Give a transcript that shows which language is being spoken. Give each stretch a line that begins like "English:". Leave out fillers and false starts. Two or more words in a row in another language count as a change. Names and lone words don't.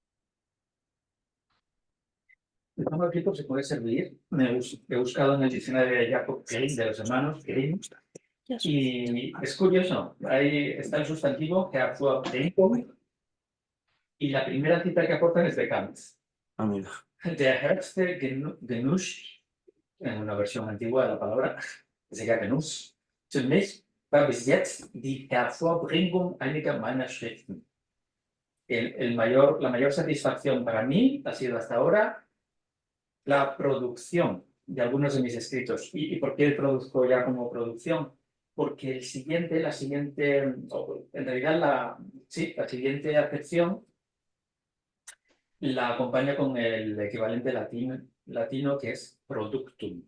Spanish: El campo aquí se puede servir. He buscado en el diccionario de Jacob Grimm, de los hermanos Grimm, y es curioso. Ahí está el sustantivo hervorbringen y la primera cita que aportan es de Kant. Ah, mira.
German: Der höchste Genuss,
Spanish: en una versión antigua de la palabra, que sería Genuss,
German: für mich war bis jetzt die Hervorbringung einiger meiner Schriften.
Spanish: La mayor satisfacción para mí ha sido hasta ahora la producción de algunos de mis escritos. ¿Y por qué produzco ya como producción? Porque la siguiente, en realidad la siguiente acepción la acompaña con el equivalente latino que es productum.